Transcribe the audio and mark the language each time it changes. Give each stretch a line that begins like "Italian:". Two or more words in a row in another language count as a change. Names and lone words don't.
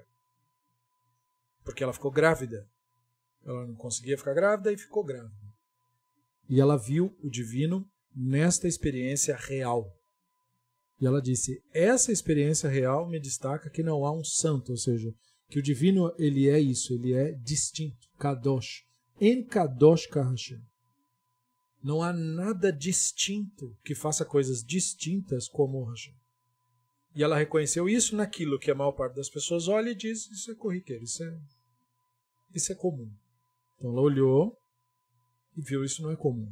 Portuguese: Porque ela ficou grávida. Ela não conseguia ficar grávida e ficou grávida. E ela viu o divino nesta experiência real. E ela disse, essa experiência real me destaca que não há um santo, ou seja, que o divino ele é isso, ele é distinto,
Hebrew: קדוש, אין קדוש כהשם.
Portuguese: Não há nada distinto que faça coisas distintas como o Hashem. E ela reconheceu isso naquilo que a maior parte das pessoas olha e diz, isso é corriqueiro, isso é comum. Então ela olhou e viu, isso não é comum.